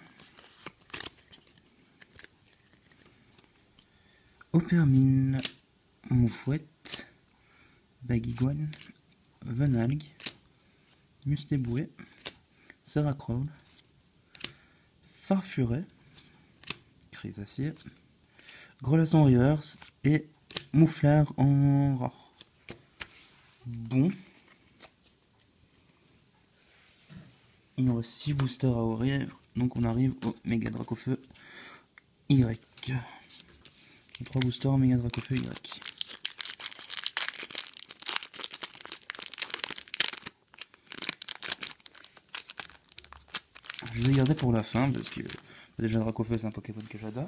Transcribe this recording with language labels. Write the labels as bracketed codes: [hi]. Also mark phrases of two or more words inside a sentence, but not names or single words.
[fr] Opermine, Moufouette, Baguiguane, Venalgue, Mustéboué, Seracrowl, Farfuret, Chrysacier, Grelasson Reverse et Mouflard en rare. Bon. Il nous reste 6 boosters à ouvrir, donc on arrive au Méga Dracofeu Y. 3 boosters Méga Dracofeu Y. Je les ai gardés pour la fin parce que déjà Dracofeu c'est un Pokémon que j'adore.